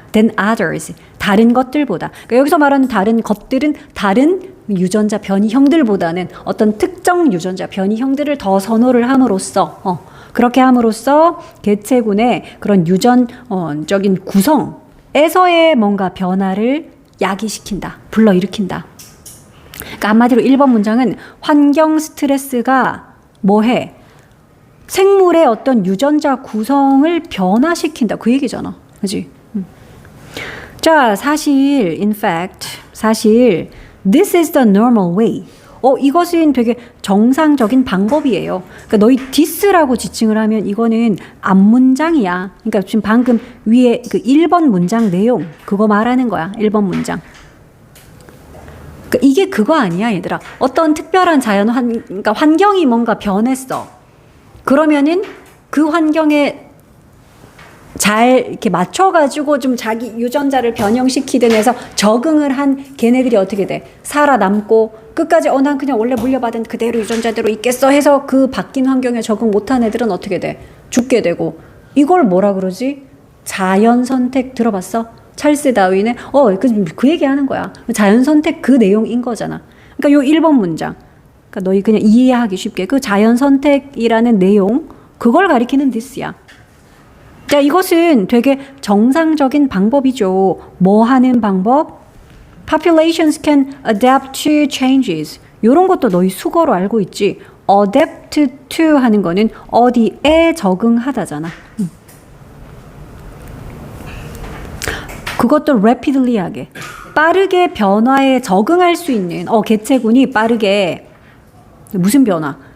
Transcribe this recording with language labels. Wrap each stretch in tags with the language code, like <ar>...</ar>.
<en>than others,</en> <ko>다른 것들보다. 그러니까 여기서 말하는 다른 것들은 다른 유전자 변이형들보다는 어떤 특정 유전자 변이형들을 더 선호를 함으로써, 그렇게 함으로써 개체군의 그런 유전적인 구성에서의 뭔가 변화를 야기시킨다, 불러일으킨다. 그러니까 한마디로 1번 문장은 환경 스트레스가 뭐해? 생물의 어떤 유전자 구성을 변화시킨다. 그 얘기잖아. 그지? 자, 사실,</ko> <en>in fact, this is the normal way.</en> <ko>이것은 되게 정상적인 방법이에요. 그러니까 너희 this라고 지칭을 하면 이거는 앞문장이야. 그러니까 지금 방금 위에 그 1번 문장 내용, 그거 말하는 거야. 1번 문장. 그러니까 이게 그거 아니야, 얘들아. 어떤 특별한 그러니까 환경이 뭔가 변했어. 그러면은 그 환경에 잘 이렇게 맞춰가지고 좀 자기 유전자를 변형시키든 해서 적응을 한 걔네들이 어떻게 돼? 살아남고 끝까지 난 그냥 원래 물려받은 그대로 유전자대로 있겠어 해서 그 바뀐 환경에 적응 못한 애들은 어떻게 돼? 죽게 되고. 이걸 뭐라 그러지? 자연 선택 들어봤어? 찰스 다윈의 그 얘기하는 거야. 자연 선택 그 내용인 거잖아. 그러니까 요 1번 문장. 그러니까 너희 그냥 이해하기 쉽게 그 자연 선택이라는 내용 그걸 가리키는 this야. 자, 이것은 되게 정상적인 방법이죠. 뭐 하는 방법?</ko> <en>Populations can adapt to changes.</en> <ko>이런 것도 너희 수거로 알고 있지. adapt to 하는 거는 어디에 적응하다잖아. 그것도 rapidly 하게. 빠르게 변화에 적응할 수 있는 개체군이 빠르게 무슨 변화?</ko>